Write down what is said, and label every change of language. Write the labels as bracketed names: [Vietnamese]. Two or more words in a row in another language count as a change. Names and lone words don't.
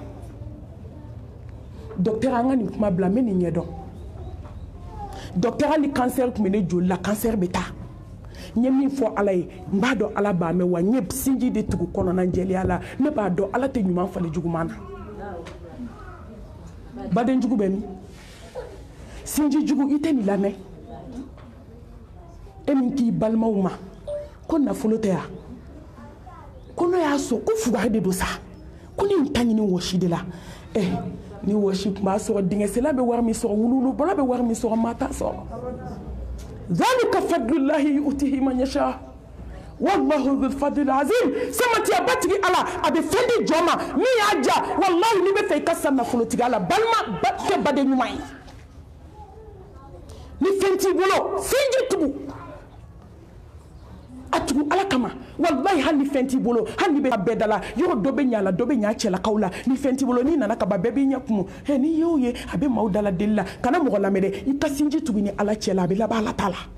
[Bambara] docteur an ka nin kuma bila n bɛ nin ɲɛdɔn docteur hali cancer tun bɛ ne joli la cancer bɛ taa n ye min fɔ ala ye n b'a dɔn ala b'a mɛn wa n ye sinji de tugu kɔnɔna jɛlenya la ne b'a dɔn ala tɛ ɲuman falen juguman na baden jugu bɛ min sinji jugu i tɛ nin lamɛn e min k'i balimaw ma ko nafolo tɛ yan ko n'o y'a sɔrɔ ko fugari de don sa ko ne ta ɲini wɔsi de la ni wɔsi tun b'a sɔrɔ dingɛsela bɛ wari min sɔrɔ wululubɔla bɛ wari min sɔrɔ maa t'a sɔrɔ [Arabic] ذلك فضل الله يؤتيه من يشاء والله ذو الفضل العظيم [Bambara] samatiya batigi ala a bɛ fɛn di jɔn ma min y'a ja wallahi n'i bɛ fɛ i ka sa nafolotigi ala balima kɛ baden ɲuman ye ni fɛn t'i bolo sinji tugu a tugu ala kama wallahi hali ni fɛn t'i bolo hali ni bɛ bɛɛ da la yɔrɔ dɔ bɛ ɲa la dɔ bɛ ɲa cɛlakaw la ni fɛn t'i bolo n'i nana ka ban bɛɛ b'i ɲɛ kumu n'i y'o ye a bɛ maaw dala deli la kana mɔgɔ lamɛn dɛ i ka sinji tugu ni ala cɛ la a bɛ laban ala ta la